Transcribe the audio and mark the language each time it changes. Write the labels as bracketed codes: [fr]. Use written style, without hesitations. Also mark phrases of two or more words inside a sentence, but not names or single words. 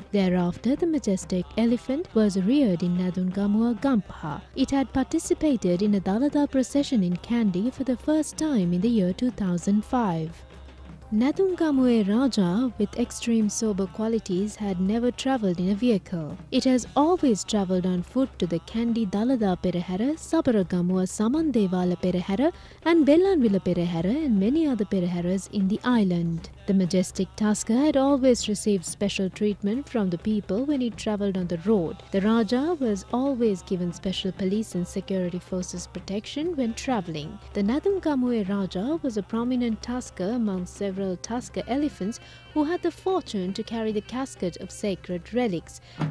[en] Thereafter, the majestic elephant was reared in Nadungamuwa, Gampaha. It had participated in a Dalada procession in Kandy for the first time in the year 2005. Nadungamuwe Raja, with extreme sober qualities, had never travelled in a vehicle. It has always travelled on foot to the Kandy Dalada Perehara, Sabaragamuwa Samandevala Perehara and Bellanvilla Perehara and many other Pereharas in the island. The majestic tuscar had always received special treatment from the people when he travelled on the road. The Raja was always given special police and security forces protection when travelling. The Nadungamuwe Raja was a prominent tuscar among several tuscar elephants who had the fortune to carry the casket of sacred relics.